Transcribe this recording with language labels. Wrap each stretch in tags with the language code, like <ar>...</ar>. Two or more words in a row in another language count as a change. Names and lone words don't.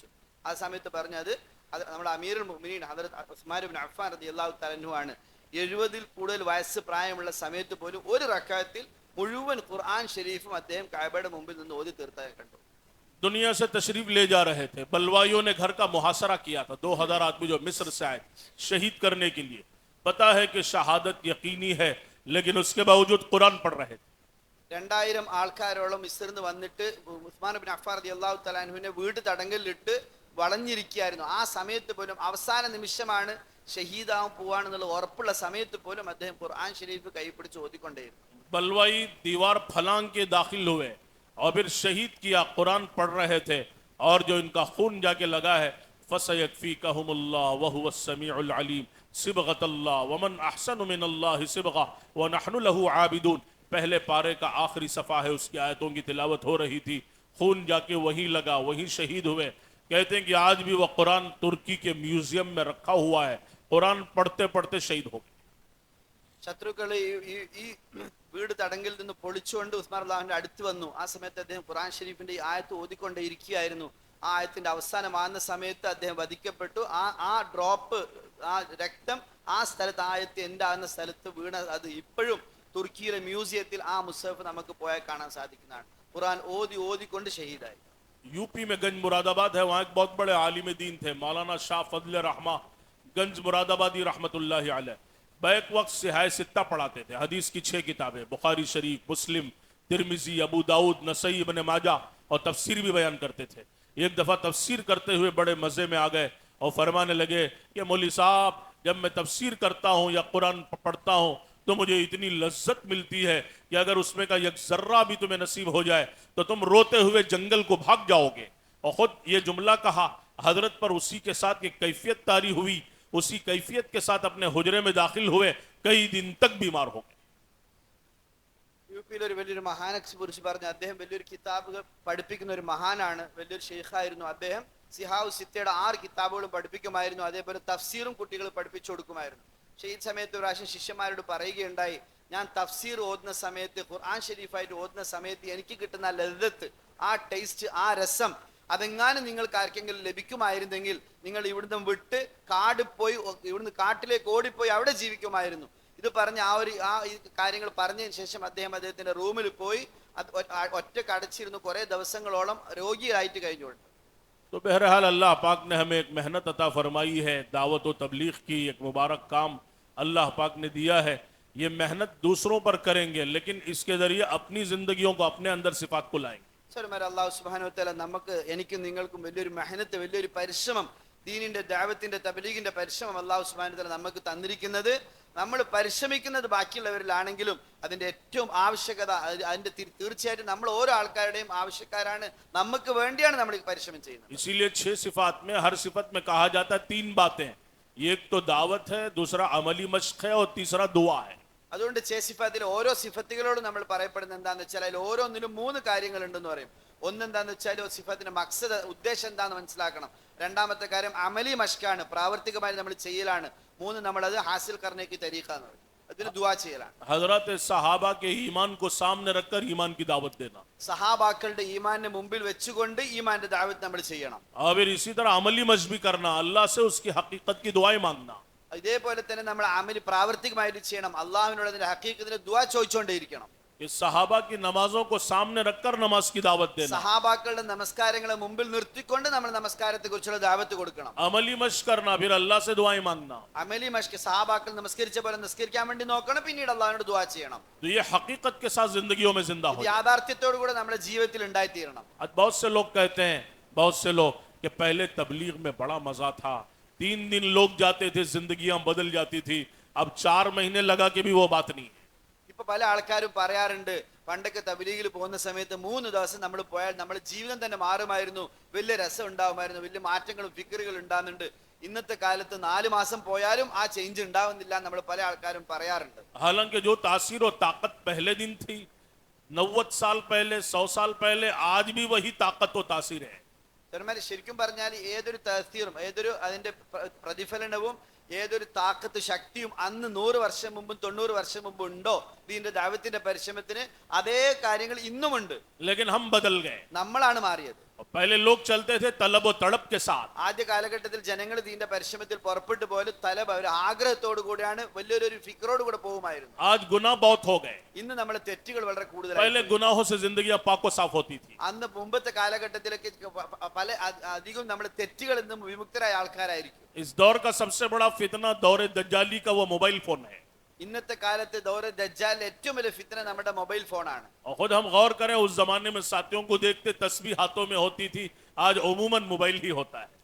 <ml>ആ സമയത്ത് പറഞ്ഞത് അത് നമ്മുടെ</ml> <ar>أمير المؤمنين</ar> <ml>ഹദരത്ത് ഉസ്മാൻ ഇബ്നു അഫ്ഫാൻ</ml> <ar>رضي الله تعالى عنه</ar> <ml>ആണ്. 70-ൽ കൂടുതൽ വയസ്സ് പ്രായമുള്ള സമയത്ത് പോലും ഒരു റക്അത്തിൽ മുഴുവൻ ഖുർആൻ ഷരീഫും അദ്ദേഹം കഅബയുടെ മുമ്പിൽ നിന്ന് ഓതി തീർത്തതായി കണ്ടു.</ml> <hi>दुनिया से तशरीफ ले जा रहे थे, बलवाइयों ने घर का मुहासरा किया था. 2000 आदमी जो मिस्र से आए शहीद करने के लिए. पता है कि शहादत यकीनी है, लेकिन उसके बावजूद कुरान पढ़ रहे थे.</hi> <ml>2000 ആൾക്കാരോളം മിസ്രിൽ നിന്ന് വന്നിട്ട് ഉസ്മാൻ ഇബ്നു അഫ്ഫാൻ</ml> <ar>رضي الله تعالى</ar> <ml>അൻഹുവിനെ വീട് തടങ്കലിലിട്ട് വളഞ്ഞിരിക്കുകയായിരുന്നു. ആ സമയത്ത് പോലും അവസാന നിമിഷമാണ് ഷഹീദാവും പോവാണെന്നുള്ള ഉറപ്പുള്ള സമയത്ത് പോലും അദ്ദേഹം ഖുർആൻ ഷരീഫ് കൈപിടിച്ച് ഓതിക്കൊണ്ടേയിരുന്നു.</ml> <hi>बलवाई दीवार फलांग के दाखिल हुए और फिर शहीद किया, कुरान पढ़ रहे थे, और जो इनका खून जाके लगा है</hi> <ar>فسيكفيكهم الله وهو السميع العليم صبغة الله ومن أحسن من الله صبغة ونحن له عابدون.</ar> <hi>पहले पारे का आखिरी सफ़ा है, उसकी आयतों की तिलावत हो रही थी. खून जाके वहीं लगा, वहीं शहीद हुए. कहते हैं कि आज भी वह कुरान तुर्की के म्यूजियम में रखा हुआ है. कुरान पढ़ते पढ़ते शहीद हो गए.</hi> <ml>ശത്രുക്കൾ ഈ വീട് തടങ്കിൽ നിന്ന് പൊളിച്ചുകൊണ്ട് ഉസ്മാൻ അള്ളാഹുവിന്റെ അടുത്ത് വന്നു. ആ സമയത്ത് അദ്ദേഹം ഖുർആൻ ഷരീഫിന്റെ ഈ ആയത്ത് ഓതിക്കൊണ്ടേ ഇരിക്കുകയായിരുന്നു. ആ ആയത്തിന്റെ അവസാനമാകുന്ന സമയത്ത് അദ്ദേഹം വധിക്കപ്പെട്ടു. ആ ഡ്രോപ്പ്, ആ രക്തം ആ സ്ഥലത്ത്, ആയത്ത് എന്താകുന്ന സ്ഥലത്ത് വീണ അത് ഇപ്പോഴും തുർക്കിയിലെ മ്യൂസിയത്തിൽ ആ മുസഹഫ് നമുക്ക് പോയാൽ കാണാൻ സാധിക്കുന്നതാണ്. ഖുർആൻ ഓതിക്കൊണ്ട് ഷഹീദായി.</ml> <hi>यूपी में गंज मुरादाबाद है, वहाँ एक बहुत बड़े आलिम दीन थे मौलाना शाह फजल रहमा गंज मुरादाबादी</hi> <ar>رحمة الله عليه.</ar> <hi>बैक वक्त सिहाय सित्ता पढ़ाते थे. हदीस की 6 किताबें, बुखारी शरीफ, मुस्लिम, तिरमिजी, अबू दाऊद, नसई, इब्न माजा, और तफसीर भी बयान करते थे. एक दफ़ा तफसीर करते हुए बड़े मज़े में आ गए और फरमाने लगे कि मौली साहब, जब मैं तफसीर करता हूँ या कुरान पढ़ता हूँ तो मुझे इतनी लज्जत मिलती है कि अगर उसमें का एक जर्रा भी तुम्हें नसीब हो जाए तो तुम रोते हुए जंगल को भाग जाओगे. और खुद ये जुमला कहा. हजरत पर उसी के साथ एक कैफियत तारी हुई, उसी कैफियत के साथ अपने हुजरे में दाखिल हुए, कई दिन तक बीमार हो गए.</hi> <ml>യുപിയിൽ ഒരു വലിയൊരു മഹാനെ കുറിച്ച് പറഞ്ഞു. അദ്ദേഹം വലിയൊരു കിതാബുകൾ പഠിപ്പിക്കുന്ന ഒരു മഹാനാണ്, വലിയൊരു ഷെയ്ഖായിരുന്നു. അദ്ദേഹം സിഹാവു സിത്തയുടെ 6 കിതാബുകളും പഠിപ്പിക്കുമായിരുന്നു. അതേപോലെ തഫ്സീറും കുട്ടികൾ പഠിപ്പിച്ചു കൊടുക്കുമായിരുന്നു. പക്ഷേ ഈ സമയത്ത് ഒരു പ്രാവശ്യം ശിഷ്യന്മാരോട് പറയുകയുണ്ടായി, ഞാൻ തഫ്സീർ ഓതുന്ന സമയത്ത്, ഖുർആൻ ഷരീഫായിട്ട് ഓതുന്ന സമയത്ത് എനിക്ക് കിട്ടുന്ന ലദ്ദത്ത്, ആ ടേസ്റ്റ്, ആ രസം, അതെങ്ങാനും നിങ്ങൾക്ക് ആർക്കെങ്കിലും ലഭിക്കുമായിരുന്നെങ്കിൽ നിങ്ങൾ ഇവിടുന്ന് വിട്ട് ഇവിടുന്ന് കാട്ടിലേക്ക് ഓടിപ്പോയി അവിടെ ജീവിക്കുമായിരുന്നു. ഇത് പറഞ്ഞ് ഈ കാര്യങ്ങൾ പറഞ്ഞതിന് ശേഷം അദ്ദേഹത്തിന്റെ റൂമിൽ പോയി ഒറ്റക്ക് അടച്ചിരുന്നു. കുറെ ദിവസങ്ങളോളം രോഗിയായിട്ട് കഴിഞ്ഞുകൊണ്ട്.</ml> <hi>तो बहरहाल अल्लाह पाक ने हमें एक मेहनत अता फरमाई है, दावत व तबलीग की एक मुबारक काम अल्लाह पाक ने दिया है. ये मेहनत दूसरों पर करेंगे, लेकिन इसके ज़रिए अपनी ज़िंदगियों को अपने अंदर सिफात को लाएंगे.</hi> <ar>الله سبحانه وتعالى</ar> <ml>നമുക്ക്, എനിക്കും നിങ്ങൾക്കും വലിയൊരു മെഹനത്ത്, വലിയൊരു പരിശ്രമം, ദീനിന്റെ ദഅവത്തിന്റെ തബ്ലീഗിന്റെ പരിശ്രമം</ml> <ar>الله سبحانه وتعالى</ar> <ml>നമുക്ക് തന്നിരിക്കുന്നത്. നമ്മൾ പരിശ്രമിക്കുന്നത് ബാക്കിയുള്ളവരിലാണെങ്കിലും അതിന്റെ ഏറ്റവും ആവശ്യകത, അതിന്റെ തീർച്ചയായിട്ടും നമ്മൾ ഓരോ ആൾക്കാരുടെയും ആവശ്യക്കാരാണ്. നമുക്ക് വേണ്ടിയാണ് നമ്മൾ ഈ പരിശ്രമം ചെയ്യുന്നത്.</ml> <hi>इसीलिए 6 सिफात में हर सिफत में कहा जाता है 3 बातें. एक तो दावत है, दूसरा अमली मश्क है, और तीसरा दुआ है.</hi> <ml>അതുകൊണ്ട് സിഫാത്തിലെ ഓരോ സിഫത്തുകളോടും നമ്മൾ പറയപ്പെടുന്നത് എന്താണെന്ന് വെച്ചാൽ അതിൽ ഓരോന്നിലും 3 കാര്യങ്ങൾ ഉണ്ടെന്ന് പറയും. ഒന്നെന്താന്ന് വെച്ചാൽ സിഫത്തിന്റെ മക്സദ്, ഉദ്ദേശം എന്താന്ന് മനസ്സിലാക്കണം. രണ്ടാമത്തെ കാര്യം അമലി മഷ്കാണ്, പ്രാവർത്തികമായി നമ്മൾ ചെയ്യലാണ്. 3 നമ്മളത്</ml> <hi>हासिल करने का तरीक़ा</hi> <ml>എന്ന് പറയും. ഇതിന് ദുആ ചെയ്യലാണ്.</ml> <hi>हजरत सहाबा के ईमान को सामने रखकर ईमान की दावत देना,</hi> <ml>സഹാബാക്കളുടെ ഈമാനിനെ മുമ്പിൽ വെച്ചുകൊണ്ട് ഈമാന്റെ ദഅവത്ത് നമ്മൾ ചെയ്യണം.</ml> <hi>और फिर इसी तरह अमली मजबी करना, अल्लाह से उसकी हकीकत की दुआएं मांगना.</hi> <ml>ഇതേപോലെ തന്നെ നമ്മൾ അമലി പ്രാവർത്തികമായിട്ട് ചെയ്യണം. അള്ളാഹുവിനോട് അതിന്റെ ഹഖീഖത്തിന് ദുആ ചോദിച്ചുകൊണ്ടേയിരിക്കണം.</ml> <hi>इस सहाबा की नमाजों को सामने रखकर नमाज की दावत देना,</hi> <ml>സഹാബാക്കളുടെ നമസ്കാരങ്ങളെ മുമ്പിൽ നിർത്തിക്കൊണ്ട് നമ്മൾ നമസ്കാരത്തെ കുറിച്ചുള്ള ദഅവത്ത് കൊടുക്കണം.</ml> <hi>अमली मश्क करना, फिर अल्लाह से दुआएं मांगना.</hi> <ml>അമലി മഷ്ക് സഹാബാക്കൾ നമസ്കരിച്ച പോലെ നിസ്കരിക്കാൻ വേണ്ടി നോക്കണം, പിന്നീട് അള്ളാഹുവിനോട് ദുആ ചെയ്യണം.</ml> <hi>तो ये हकीकत के साथ जिंदगियों में जिंदा हो.</hi> <ml>യാഥാർത്ഥ്യത്തോടു കൂടെ നമ്മുടെ ജീവിതത്തിൽ ഉണ്ടായിത്തീരണം.</ml> <hi>आज बहुत से लोग कहते हैं, बहुत से लोग, कि पहले तबलीग में बड़ा मजा था, 3 दिन लोग जाते थे, जिंदगियां बदल जाती थी, अब 4 महीने लगा के भी वो बात नहीं है.</hi> <ml>ഇപ്പൊ പല ആൾക്കാരും പറയാറുണ്ട്, പണ്ടൊക്കെ തബ്ലീഗിൽ പോകുന്ന സമയത്ത് 3 ദിവസം നമ്മൾ പോയാൽ നമ്മുടെ ജീവിതം തന്നെ മാറുമായിരുന്നു, വലിയ രസം ഉണ്ടാവുമായിരുന്നു, വലിയ മാറ്റങ്ങളും ഫിക്കറുകൾ ഉണ്ടാകുന്നുണ്ട്. ഇന്നത്തെ കാലത്ത് 4 മാസം പോയാലും ആ ചേഞ്ച് ഉണ്ടാവുന്നില്ല നമ്മൾ പല ആൾക്കാരും പറയാറുണ്ട്.</ml> <hi>हालांकि जो तासीर और ताकत पहले दिन थी, 90 साल पहले, 100 साल पहले, आज भी वही ताकत और तासीर है.</hi> <ml>ചെറുമാരി ശരിക്കും പറഞ്ഞാൽ ഏതൊരു തഅ്സീറും ഏതൊരു അതിന്റെ പ്രതിഫലനവും ഏതൊരു താക്കത്ത് ശക്തിയും അന്ന് 100 വർഷം മുമ്പും 90 വർഷം മുമ്പ് ഉണ്ടോ ഇതിന്റെ ദഅവത്തിന്റെ പരിശ്രമത്തിന്, അതേ കാര്യങ്ങൾ ഇന്നുമുണ്ട്.</ml> <hi>लेकिन हम बदल गए.</hi> <ml>നമ്മളാണ് മാറിയത്.</ml> <hi>और पहले लोग चलते थे तलब और तड़प के साथ.</hi> <ml>ആദ്യ കാലഘട്ടത്തിൽ ജനങ്ങൾ ഇതിന്റെ പരിശ്രമത്തിൽ പുറപ്പെട്ടു പോലും തലബ ഒരു ആഗ്രഹത്തോടു കൂടിയാണ്, വലിയൊരു ഫിക്രോട് കൂടെ പോകുമായിരുന്നു.</ml> <hi>आज गुनाह बहुत हो गए.</hi> <ml>ഇന്ന് നമ്മളെ തെറ്റുകൾ വളരെ കൂടുതലാണ്.</ml> <hi>पहले गुनाहों से जिंदगियां पाक व साफ होती थी.</hi> <ml>അന്ന് മുമ്പത്തെ കാലഘട്ടത്തിലൊക്കെ പല അധികം നമ്മുടെ തെറ്റുകളിൽ നിന്നും വിമുക്തരായ ആൾക്കാരായിരിക്കും.</ml> <hi>इस दौर का सबसे बड़ा फितना दौरे दज्जाली का वो</hi> <en>mobile phone</en> <hi>है.</hi> <ml>ഇന്നത്തെ കാലത്ത് ദൗറ ദജ്ജാലിന്റെ ഏറ്റവും വലിയ ഫിത്ന നമ്മുടെ മൊബൈൽ ഫോണാണ്.</ml> <hi>और खुद हम गौर करें, उस जमाने में साथियों को देखते तस्बीह हाथों में होती थी, आज उमूमन मोबाइल ही होता है.</hi>